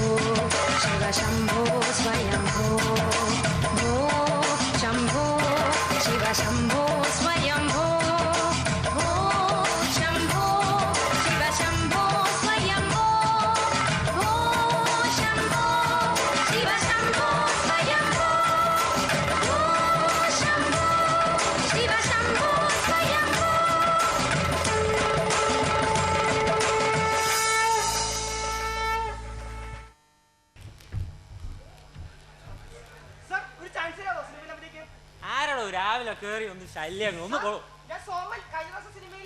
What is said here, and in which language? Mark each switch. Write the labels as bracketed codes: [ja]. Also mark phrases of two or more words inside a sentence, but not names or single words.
[sa] शिव शम्भो स्वयंभो भो शम्भो शिव शम्भो स्वयंभो भो शम्भो शिव शम्भो स्वयंभो भो शम्भो शिव शम्भो स्वयंभो भो शम्भो शिव शम्भो स्वयंभो [ml] സർ ഒരു ചാൻസ് തരാമോ സിനിമയിൽ അഭിനയിക്കാൻ? ആരാടോ രാവിലെ കേറി ഒന്ന് ശല്യം ഒന്ന് കൊള്ളു ഞാൻ സോമൻ കഴിഞ്ഞ ദിവസം സിനിമയിൽ